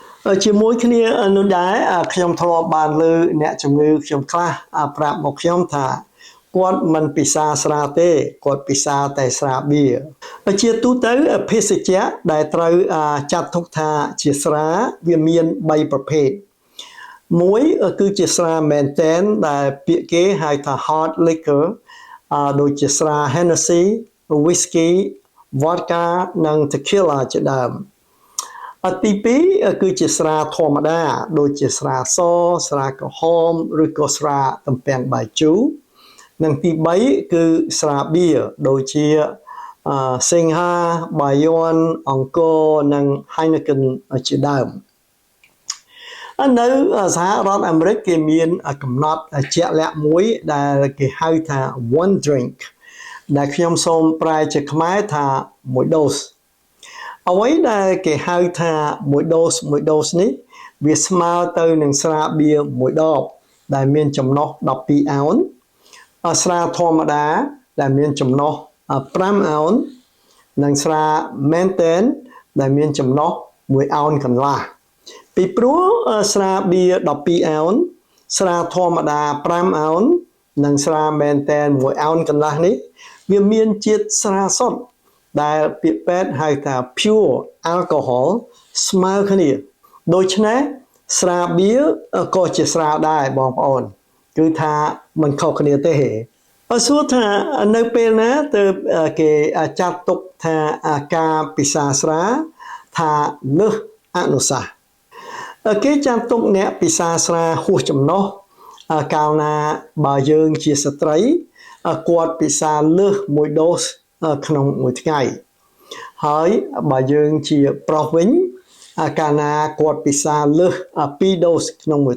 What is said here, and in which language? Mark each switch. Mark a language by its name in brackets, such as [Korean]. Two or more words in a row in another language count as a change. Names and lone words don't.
[Khmer] ជាមួយគ្នានោះដែរខ្ញុំធ្លាប់បានលើអ្នកជំងឺខ្ញុំខ្លះប្រាប់មកខ្ញុំថាគាត់មិនពិសាស្រាទេគាត់ពិសា តែស្រាបៀរជាទូទៅភេសជ្ជៈដែលត្រូវចាត់ទុកថាជាស្រាវាមាន3ប្រភេទ មួយគឺជាស្រាមែនតែនដែលពាក្យគេហៅថា [English] hard liquor [Khmer] ដូចជាស្រា Hennessy Whisky Vodka និង Tequila ជាដើមទី2គឺជាស្រាធម្មតាដូចជាស្រាសស្រាក្រហមឬក៏ស្រាទំពាំងបាយជូរនិងទី3គឺស្រាបៀរដូចជាសិង្ហាបាយ័នអង្គរ និង Heineken ជាដើមនៅសហរដ្ឋអាមេរិកគេមានកំណត់ជាក់លាក់មួយដែលគេហៅថា [English] one drink [Khmer] ដែលខ្ញុំសូម ប្រែជាខ្មែរថា1ដូសអ្វីដែលគេហៅថា1ដូសនេះវាស្មើទៅនឹងស្រា បៀរ1ដបដែលមានចំណុះ12អោនស្រាធម្មតាដែលមានចំណុះ5អោននិងស្រាមែនតែនដែលមានចំណុះ1អោនកន្លះពីព្រោះស្រាបៀរ12អោនស្រាធម្មតា5អោននិងស្រាមែនតែន1អោនកន្លះនេះវាមានជាតិស្រាសុទ្ធដែលពាក្យពេទ្យហៅថា pure alcohol ស្មើគ្នាដូច្នេះស្រាបៀរក៏ជាស្រាដែរបងប្អូនគឺថាมันខុសគ្នាទេសួរថា នៅពេលណាទើបគេចាត់ទុកថាការពិសាស្រាថាលើសអនុសាសន៍គេចាត់ទុកអ្នកពិសាស្រាហួសចំណុះកាលណាបើយើងជាស្ត្រីគាត់ពិសាលើស1ដូសក្នុងមួយថ្ងៃហើយបើយើងជាប្រុសវិញកាលណាគាត់ពិសាលើស2ដូសក្នុងមួយ